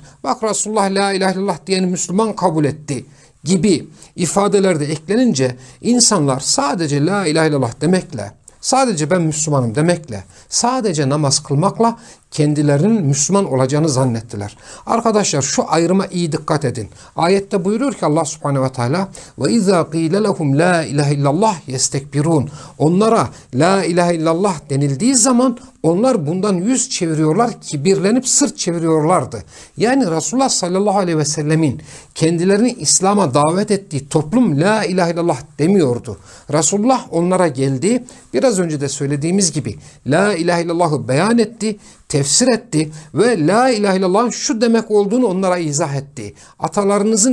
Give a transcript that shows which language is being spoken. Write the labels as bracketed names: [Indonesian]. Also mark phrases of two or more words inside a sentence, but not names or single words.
[Turkish] Bak Resulullah [Arabic] لا إله إلا الله [Turkish] diyeni Müslüman kabul etti gibi ifadeler de eklenince insanlar sadece [Arabic] لا إله إلا الله [Turkish] demekle, sadece ben Müslümanım demekle, sadece namaz kılmakla kendilerinin Müslüman olacağını zannettiler. Arkadaşlar şu ayrıma iyi dikkat edin. Ayette buyuruyor ki [Arabic] الله سبحانه وتعالى وَاِذَا قِيلَ لَهُمْ لَا اِلَٰهِ اِلَّا اللّٰهِ يَسْتَكْبِرُونَ [Turkish] Onlara [Arabic] لا إله إلا الله [Turkish] denildiği zaman onlar bundan yüz çeviriyorlar, kibirlenip sırt çeviriyorlardı. Yani Resulullah [Arabic] صلى الله عليه وسلم [Turkish] kendilerini İslam'a davet ettiği toplum [Arabic] لا إله إلا الله [Turkish] demiyordu. Resulullah onlara geldi. Biraz önce de söylediğimiz gibi [Arabic] لا إله إلا الله [Turkish] beyan etti, tefsir etti ve [Arabic] لا إله إلا الله [Turkish] şu demek olduğunu onlara izah etti.